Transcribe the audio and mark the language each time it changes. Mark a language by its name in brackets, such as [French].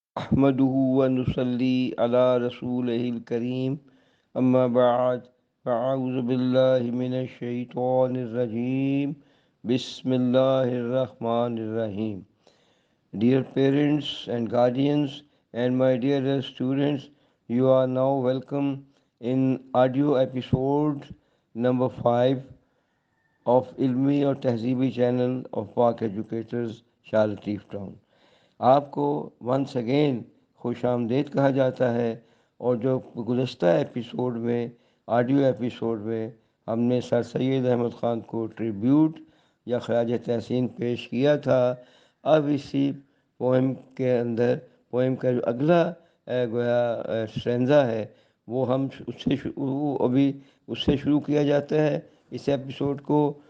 [Arabic] نحمده ونصلي على رسوله الكريم أما بعد فأعوذ بالله من الشيطان الرجيم بسم الله الرحمن الرحيم. [English] Dear parents and guardians and my dear students, you are now welcome in audio episode number 5 of Ilmi or Tehzeebi channel of Park Educators Charity Town. [Urdu] آپ کو ونس اگین خوش آمدید کہا جاتا ہے، اور جو گزشتہ ایپیسوڈ میں آڈیو ایپیسوڈ میں ہم نے سر سید احمد خان کو ٹریبیوٹ یا خراج تحسین پیش کیا تھا، اب اسی پوئم کے اندر پوئم کا جو اگلا گویا اسٹرینزا ہے وہ ہم اس سے شروع کیا جاتا ہے اس ایپیسوڈ کو.